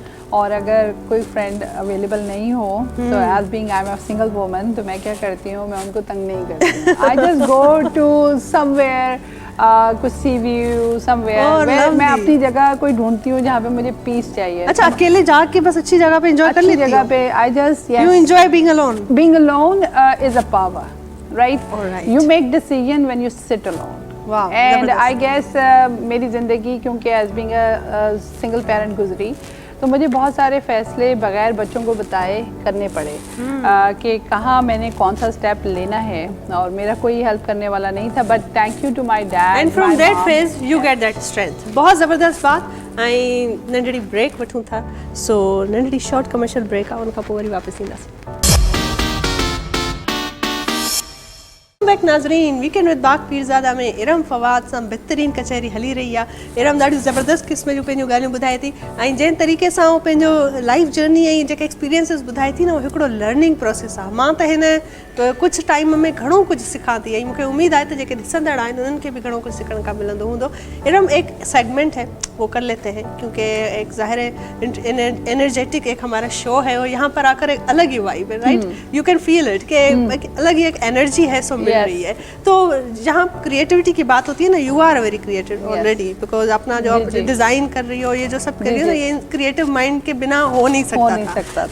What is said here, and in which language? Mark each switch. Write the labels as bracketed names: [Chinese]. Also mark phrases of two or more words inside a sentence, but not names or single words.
[Urdu] اور اگر کوئی [English] friend available [Urdu] نہیں ہو تو [English] as being I am a single woman, [Urdu] تو میں کیا کرتی ہوں، میں ان کو تنگ نہیں کرتی ہوں. [English] I just go to somewhere, [Urdu] कुछ [English] sea view somewhere, [Urdu] میں اپنی جگہ کوئی ڈھونڈتی ہوں جہاں پہ مجھے پیس چاہیے. اچھا، اکیلے جاکے بس اچھی جگہ پہ انجوائے کر لیتی ہو? جگہ پہ [English] I just You enjoy being alone? Being alone is a power, right? Alright. You make decision when you sit alone. Wow, And [Urdu] जबरदस्त। [English] I guess [Urdu] میری زندگی کیونکہ [English] as being a single parent [Urdu] گزری، تو مجھے بہت سارے فیصلے بغیر بچوں کو بتائے کرنے پڑے کہ کہاں میں نے کون سا اسٹیپ لینا ہے، اور میرا کوئی ہیلپ کرنے والا نہیں تھا, [English] But thank you to my dad And from that phase you get that strength. [Urdu] بہت زبردست بات. [Sindhi] ऐं नंढड़ी ब्रेक वठूं था, सो नंढड़ी [English] short commercial break [Sindhi] आहे, उनखां पोइ वरी वापसि ईंदासीं। बैक नाज़रीन, वीकेंड विद बाग पीरज़ादा में इरम फवाद सां बहितरीन कचहरी हली रही आहे। इरम ॾाढियूं ज़बरदस्त क़िस्म जूं पंहिंजूं ॻाल्हियूं ॿुधाए थी, ऐं जंहिं तरीक़े सां उहो पंहिंजो [English] life journey [Sindhi] ऐं जेके एक्सपीरियंसिस ॿुधाए थी न, उहो हिकिड़ो [English] learning process [Sindhi] आहे। मां त हिन कुझु टाइम में घणो कुझु सिखां थी, ऐं मूंखे उमेद आहे त जेके ॾिसंदड़ आहिनि उन्हनि खे बि घणो कुझु सिखण खां मिलंदो हूंदो। इरम, [Urdu] ایک سیگمنٹ ہے وہ کر لیتے ہیں، کیونکہ ایک ظاہر ہے انرجیٹک ایک ہمارا شو ہے، اور یہاں پر آکر ایک الگ ہی وائب ہے، رائٹ? [English] you can feel it [Urdu] کہ ایک الگ ہی ایک انرجی ہے سو مل رہی ہے. تو جہاں کریئیٹیویٹی کی بات ہوتی ہے نا, [English] you are very creative already, because [Urdu] اپنا جو آپ ڈیزائن کر رہی ہو، یہ جو سب کر رہی ہو نا، یہ [English] creative mind [Urdu] کے بنا ہو نہیں سکتا تھا.